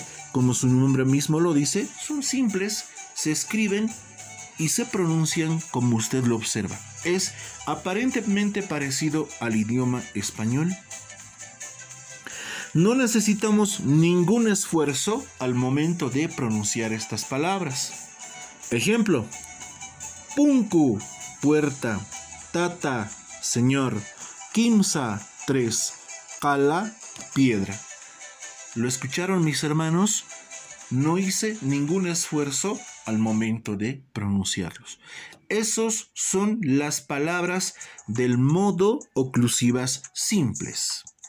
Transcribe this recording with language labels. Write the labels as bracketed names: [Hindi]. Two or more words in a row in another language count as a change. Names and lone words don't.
[Spanish] Como su nombre mismo lo dice, son simples, se escriben y se pronuncian como usted lo observa. Es aparentemente parecido al idioma español. No necesitamos ningún esfuerzo al momento de pronunciar estas palabras. Ejemplo: punku, puerta; tata, señor; kimsa, 3; kala, piedra. ¿Lo escucharon, mis hermanos? No hice ningún esfuerzo al momento de pronunciarlos. Esos son las palabras del modo oclusivas simples.